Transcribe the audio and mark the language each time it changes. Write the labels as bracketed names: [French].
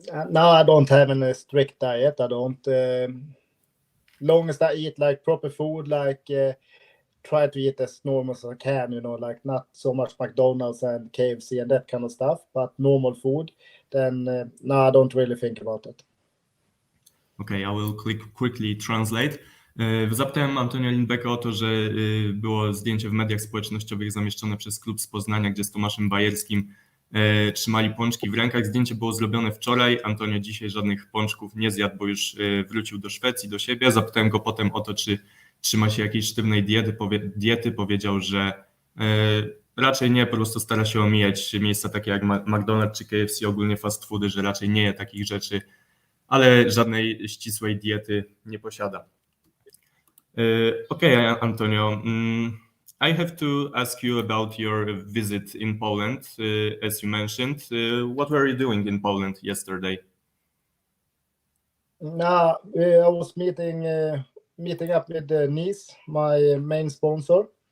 [English] No, I don't have any strict diet. I don't. Long as I eat like proper food, like try to eat as normal as I can, like not so much McDonald's and KFC and that kind of stuff, but normal food, then no, I don't really think about it. Okay, I will quickly translate. [Polish] Zapytałem Antonia Lindbäcka o to, że było zdjęcie w mediach społecznościowych zamieszczone przez klub z Poznania, gdzie z Tomaszem Bajerskim trzymali pączki w rękach. Zdjęcie było zrobione wczoraj. Antonio dzisiaj żadnych pączków nie zjadł, bo już wrócił do Szwecji, do siebie. Zapytałem go potem o to, czy trzyma się jakiejś sztywnej diety. Powiedział, że raczej nie, po prostu stara się omijać miejsca takie jak McDonald's czy KFC, ogólnie fast foody, że raczej nie je takich rzeczy, ale żadnej ścisłej diety nie posiada. [English] Okay, Antonio, I have to ask you about your visit in Poland, as you mentioned. What were you doing in Poland yesterday? No, I was meeting up with Nice, my main sponsor.